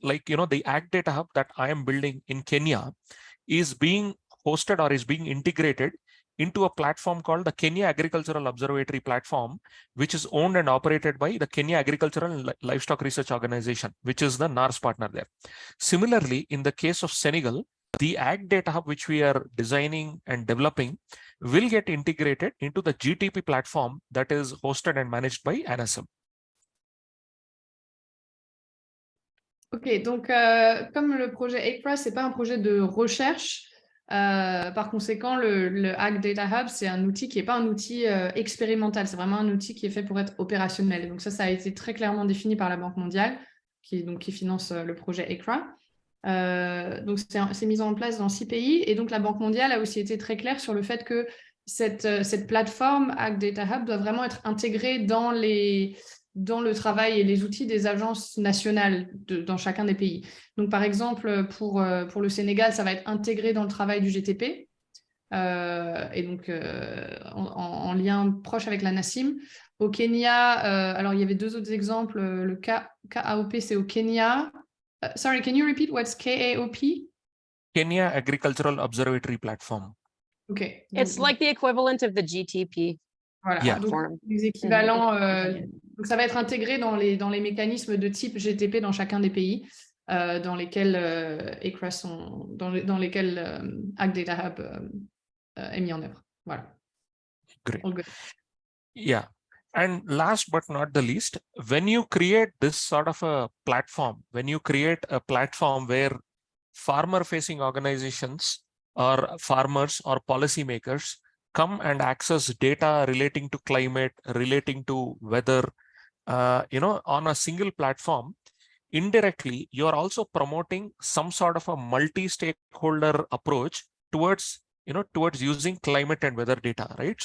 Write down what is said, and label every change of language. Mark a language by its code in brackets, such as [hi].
[en] Like, the AgDataHub that I am building in Kenya is being hosted or is being integrated into a platform called the Kenya Agricultural Observatory Platform, which is owned and operated by the Kenya Agricultural and Livestock Research Organization, which is the NARS partner there. Similarly, in the case of Senegal, the AgDataHub, which we are designing and developing, will get integrated into the GTP platform that is hosted and managed by ANACIM. [fr] Ok, donc comme le projet AICCRA, ce n'est pas un projet de recherche, par conséquent, le AgDataHub, c'est un outil qui n'est pas un outil expérimental, c'est vraiment un outil qui est fait pour être opérationnel. Et donc ça a été très clairement défini par la Banque mondiale, qui finance le projet AICCRA. Donc c'est mis en place dans 6 pays, et donc la Banque mondiale a aussi été très claire sur le fait que cette plateforme AgDataHub doit vraiment être intégrée dans le travail et les outils des agences nationales dans chacun des pays. Donc par exemple pour le Sénégal, ça va être intégré dans le travail du GTP, et donc en lien proche avec l'ANACIM. Au Kenya, alors il y avait 2 autres exemples, le KAOP c'est au Kenya. [en] Sorry, can you repeat what's KAOP? Kenya Agricultural Observatory Platform. Okay. It's like the equivalent of the GTP. [fr] Voilà, [en] platform. [fr] donc les équivalents, donc ça va être intégré dans les mécanismes de type GTP dans chacun des pays dans lesquels AICCRA dans lesquels AgDataHub est mis en œuvre. Voilà. [en] Great. Yeah. And last but not the least, when you create this sort of a platform, when you create a platform where farmer-facing organizations or farmers or policymakers come and access data relating to climate, relating to weather, on a single platform, indirectly, you are also promoting some sort of a multi-stakeholder approach towards using climate and weather data, right?